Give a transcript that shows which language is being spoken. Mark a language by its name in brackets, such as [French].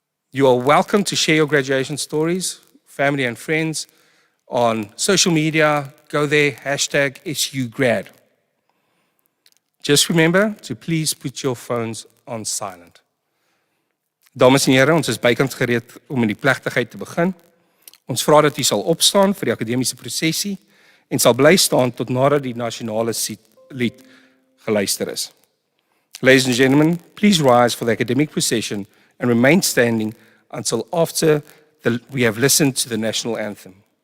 [English] You are welcome to share your graduation stories, family and friends, on social media. Go there, #SUGrad. Just remember to please put your phones on silent. [Afrikaans] Dames en here, ons is bykans gereed om in die plegtigheid te begin. Ons vra dat u sal opstaan vir die akademiese prosesie en sal bly staan tot nadat die nasionale lied geluister is. [English] Ladies and gentlemen, please rise for the academic procession and remain standing until after we have listened to the national anthem.